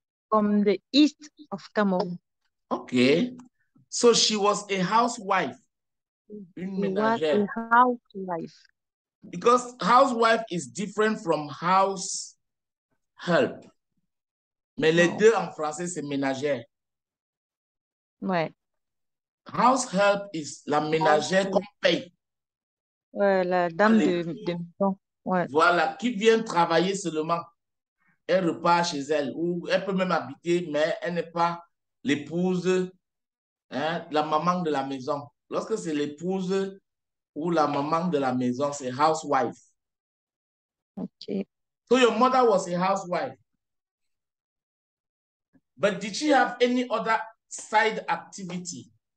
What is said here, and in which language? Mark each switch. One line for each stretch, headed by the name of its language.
English: From the east of Cameroon. Okay. So she was a housewife. She was a housewife. Because housewife is different from house help.
French: Mais les deux en français, c'est ménagère. Ouais.
English: House help is
French: la ménagère qu'on paye. Ouais, la dame de maison. Ouais. Voilà, qui vient travailler seulement. Elle repart chez elle. Ou elle peut même habiter, mais elle n'est pas l'épouse, hein, la maman de la maison. Lorsque c'est l'épouse ou la maman de la maison, c'est housewife.
English: Okay. So your mother was a housewife. But did she have any other side activity?